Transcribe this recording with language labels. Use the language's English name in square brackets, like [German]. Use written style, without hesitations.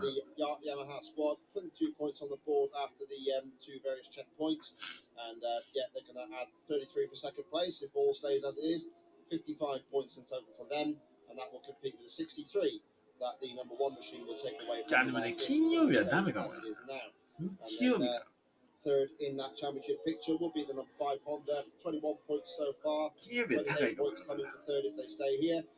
[English] The Yamaha squad 22 points on the board after the two various checkpoints, and yeah, they're going to add 33 for second place if all stays as it is. 55 points in total for them, and that will compete with the 63 that the number one machine will take away. [Japanese] じゃあでもね、金曜日はダメかもな。日曜日か。 [English] Third in that championship picture will be the number 5 Honda, 21 points so far. [Japanese] 金曜日は高いかも。 [English] points coming for third if they stay here.